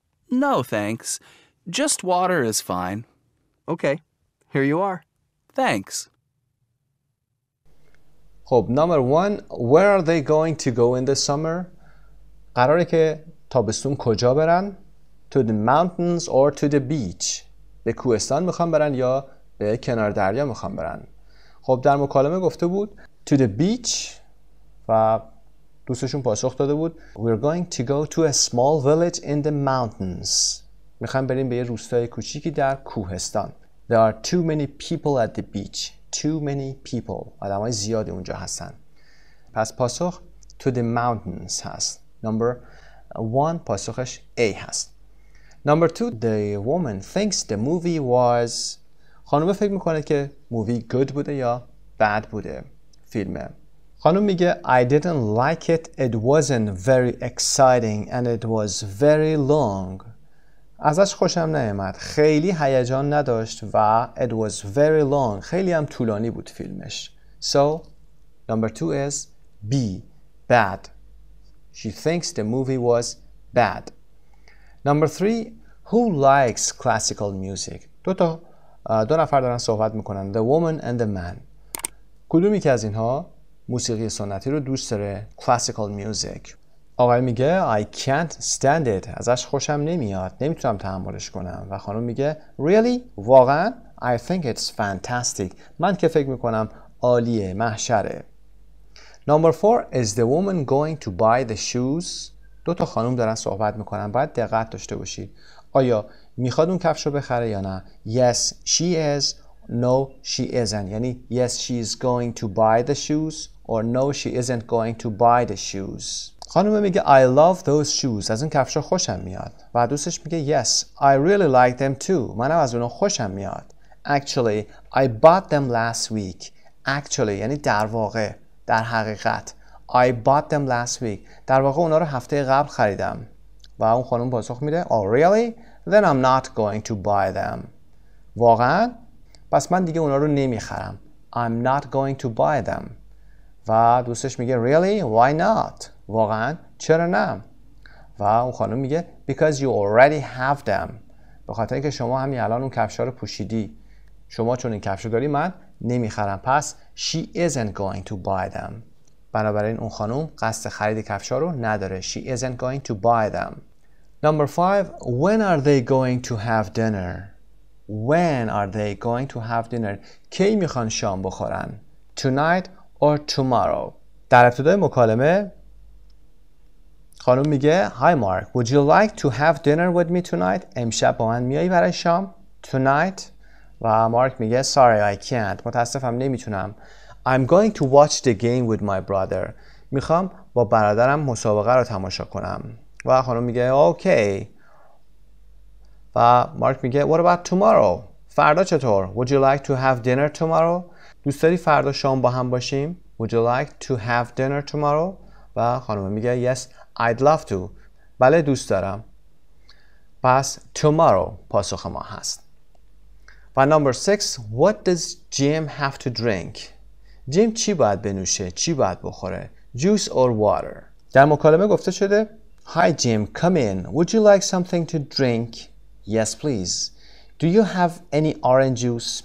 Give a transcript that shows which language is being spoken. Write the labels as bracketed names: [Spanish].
[English] No, thanks. Just water is fine. Okay, here you are. Thanks. خب number 1, where are they going to go in the summer? [Persian] قراره که تابستون کجا برن؟ [English] To the mountains or to the beach. [Persian] به کوهستان میخوان برن یا به کنار دریا میخوان برن؟ خب در مکالمه گفته بود [English] to the beach [Persian] و دوستشون پاسخ داده بود [English] We're going to go to a small village in the mountains. [Persian] میخوام بریم به یه روستای کوچیکی در کوهستان. [English] There are too many people at the beach. Too many people. [Persian] آدمای زیادی اونجا هستن. پس پاسخ [English] to the mountains [Persian] هست. Number 1 پاسخش A هست. [English] Number 2, the woman thinks the movie was [Persian] خانومه فکر میکنه که مووی good بوده یا bad بوده فیلمه. خانم میگه [English] I didn't like it. It wasn't very exciting and it was very long. [Persian] ازش خوشم نیامد. خیلی هیجان نداشت و [English] it was very long. [Persian] خیلی هم طولانی بود فیلمش. [English] So, number 2 is B. Bad. She thinks the movie was bad. Number 3. Who likes classical music? [Persian] دو نفر دارن صحبت میکنن. [English] The woman and the man. [Persian] کدومی که از اینها موسیقی سنتی رو دوست داره؟ Classical music. آقای میگه [English] I can't stand it. [Persian] ازش خوشم نمیاد. نمیتونم تحملش کنم. و خانم میگه Really? واقعا؟ [English] I think it's fantastic. [Persian] من که فکر میکنم عالیه، محشره. [English] Number 4 is the woman going to buy the shoes. [Persian] دو تا خانم دارن صحبت میکنن. باید دقت داشته باشید. آیا میخواد اون کفش رو بخره یا نه؟ [English] Yes, she is. No, she isn't. یعنی yes, she is going to buy the shoes or no, she isn't going to buy the shoes. [Persian] خانم میگه [English] I love those shoes. [Persian] از اون کفشا خوشم میاد. و دوستش میگه [English] yes, I really like them too. [Persian] منم از اونها خوشم میاد. [English] Actually, I bought them last week. [Persian] Actually یعنی در واقع، در حقیقت. [English] I bought them last week. [Persian] در واقع اونا رو هفته قبل خریدم. و اون خانم پاسخ میده [English] Oh really? Then I'm not going to buy them. [Persian] واقعا؟ پس من دیگه اونا رو نمیخرم. [English] I'm not going to buy them. [Persian] و دوستش میگه [English] Really? Why not? [Persian] واقعا؟ چرا نه؟ و اون خانم میگه [English] Because you already have them. [Persian] به خاطر اینکه شما همین الان اون کفشا رو پوشیدی. شما چون این کفشو داری من نمیخرم. [English] پس she isn't going to buy them. [Persian] بنابراین اون خانم قصد خرید کفشا رو نداره. [English] She isn't going to buy them. Number 5. When are they going to have dinner? When are they going to have dinner? [Persian] کی میخوان شام بخورن؟ [English] Tonight or tomorrow. [Persian] در ابتدای مکالمه خانم میگه [English] Hi Mark, would you like to have dinner with me tonight? [Persian] امشب با من میایی برای شام؟ Tonight. و مارک میگه [English] Sorry, I can't. [Persian] متاسفم نمیتونم. [English] I'm going to watch the game with my brother. [Persian] میخوام با برادرم مسابقه رو تماشا کنم. و خانم میگه Okay. و مارک میگه [English] What about tomorrow? [Persian] فردا چطور؟ [English] Would you like to have dinner tomorrow? [Persian] دوست داری فردا شام با هم باشیم؟ [English] Would you like to have dinner tomorrow? [Persian] و خانم میگه [English] Yes, I'd love to. [Persian] بله دوست دارم. پس tomorrow پاسخ ما هست. [English] و number 6. What does Jim have to drink? [Persian] جیم چی باید بنوشه؟ چی باید بخوره؟ [English] Juice or water? [Persian] در مکالمه گفته شده [English] Hi Jim, come in. Would you like something to drink? Yes please. Do you have any orange juice?